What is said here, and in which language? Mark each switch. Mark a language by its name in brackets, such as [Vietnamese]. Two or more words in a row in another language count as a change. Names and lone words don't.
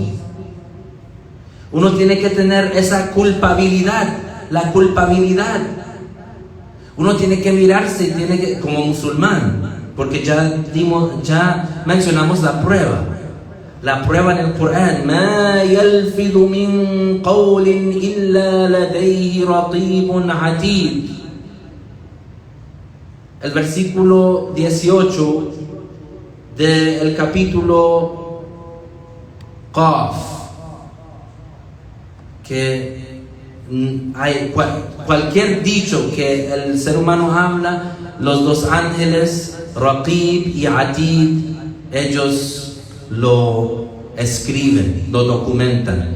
[Spanish] Uno tiene que tener esa culpabilidad, la culpabilidad. Uno tiene que mirarse, como musulmán, porque ya mencionamos la prueba en el Corán. [Arabic] ما يلفظ من قول إلا لديه رقيب عتيد. [Spanish] El versículo 18 del capítulo Qaf, que hay cualquier dicho que el ser humano habla, los dos ángeles Raqib y Atid, ellos lo escriben, lo documentan.